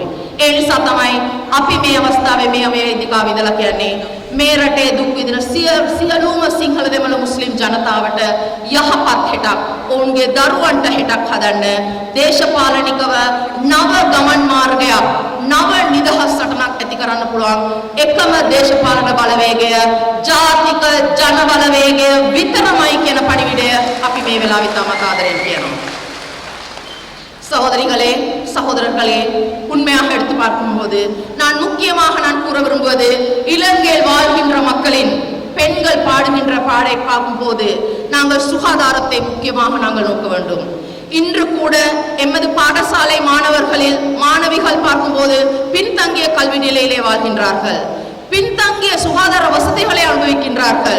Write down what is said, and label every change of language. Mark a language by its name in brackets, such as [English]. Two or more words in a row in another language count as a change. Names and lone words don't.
[Sinhala] ඒ නිසා තමයි අපි මේ අවස්ථාවේ මේ වේදිකාව ඉඳලා කියන්නේ මේ රටේ දුක් විඳින සියලුම සිංහල දෙමළ මුස්ලිම් ජනතාවට යහපත් හෙටක්, ඔවුන්ගේ දරුවන්ට හෙටක් හදන්න දේශපාලනිකව නව ගමන් මාර්ගයක්, නව නිදහස් සටනක් ඇති කරන්න පුළුවන් එකම දේශපාලන බලවේගය ජාතික ජන බලවේගය විතරමයි කියන පණිවිඩය අපි මේ වෙලාවේ තමත් ආදරෙන් කියනවා. [Tamil] சகோதரிகளே, சகோதரர்களே, உண்மையாக எடுத்து பார்க்கும்போது நான் முக்கியமாக கூற விரும்புவது, இலங்கையில் வாழ்கின்ற மக்களின் பெண்கள் பாடுகின்ற பாடை பார்க்கும்போது நாங்கள் சுகாதாரத்தை முக்கியமாக நாங்கள் நோக்க வேண்டும். இன்று கூட எமது பாடசாலை மாணவர்களில் மாணவிகள் பார்க்கும்போது பின்தங்கிய கல்வி நிலையிலே வாழ்கின்றார்கள், பின்தங்கிய சுகாதார வசதிகளை அனுபவிக்கின்றார்கள்.